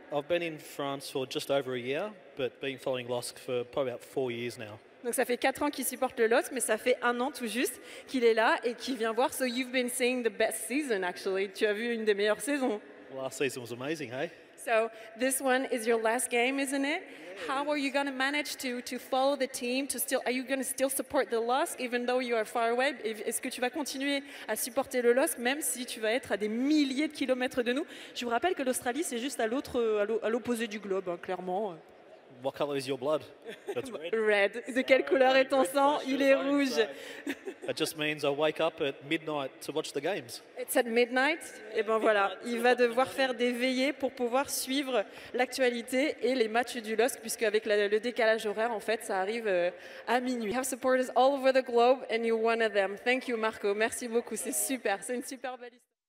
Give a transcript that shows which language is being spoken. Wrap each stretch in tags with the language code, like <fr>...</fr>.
<en>I've been in France for just over a year, but been following LOSC for probably about 4 years now.</en> <fr>Donc ça fait 4 ans qu'il supporte le LOSC, mais ça fait 1 an tout juste qu'il est là et qu'il vient voir.</fr> <en>So you've been seeing the best season actually.</en> <fr>Tu as vu une des meilleures saisons.</fr> <en>Last season was amazing, hey? So this one is your last game, isn't it? How are you going to manage to follow the team? Are you going to still support the LOSC even though you are far away?</en> <fr>Est-ce que tu vas continuer à supporter le LOSC même si tu vas être à des milliers de kilomètres de nous? Je vous rappelle que l'Australie c'est juste à l'opposé du globe, hein, clairement.</fr> <en>What colour is your blood? That's red. Red.</en> <fr>De quelle couleur est ton sang? Il est rouge.</fr> <en>That just means I wake up at midnight to watch the games. It's at midnight.</en> <fr>Et ben voilà, il va devoir faire des veillées pour pouvoir suivre l'actualité et les matchs du LOSC, puisque avec le décalage horaire, en fait, ça arrive à minuit.</fr> <en>We have supporters all over the globe and you're one of them. Thank you, Marco.</en> <fr>Merci beaucoup. C'est super. C'est une super belle histoire.</fr>